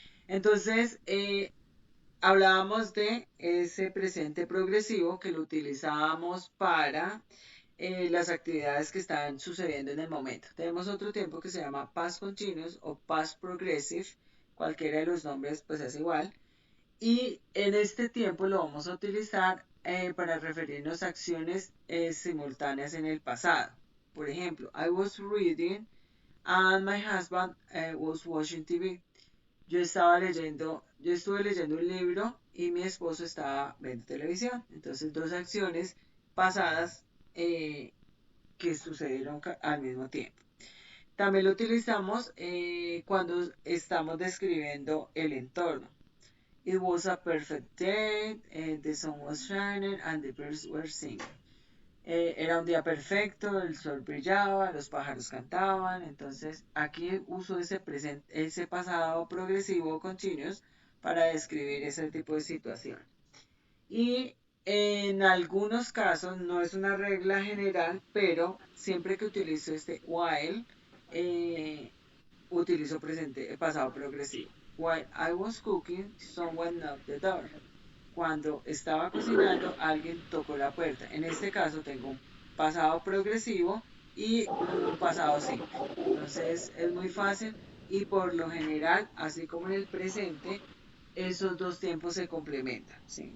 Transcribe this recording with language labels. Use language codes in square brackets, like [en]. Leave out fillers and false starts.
[es] Entonces, hablábamos de ese presente progresivo que lo utilizábamos para las actividades que están sucediendo en el momento. Tenemos otro tiempo que se llama past continuous o past progressive. Cualquiera de los nombres pues es igual. Y en este tiempo lo vamos a utilizar para referirnos a acciones simultáneas en el pasado. Por ejemplo, [en] I was reading and my husband was watching TV. [es] Yo estuve leyendo un libro y mi esposo estaba viendo televisión. Entonces, dos acciones pasadas que sucedieron al mismo tiempo. También lo utilizamos cuando estamos describiendo el entorno. [en] It was a perfect day, the sun was shining and the birds were singing. [es] Era un día perfecto, el sol brillaba, los pájaros cantaban. Entonces aquí uso ese pasado progresivo continuous para describir ese tipo de situación. Y en algunos casos, no es una regla general, pero siempre que utilizo este while, utilizo pasado progresivo. [en] While I was cooking, someone knocked the door. [es] Cuando estaba cocinando, alguien tocó la puerta. En este caso tengo un pasado progresivo y un pasado simple. Entonces es muy fácil y por lo general, así como en el presente, esos dos tiempos se complementan. ¿Sí?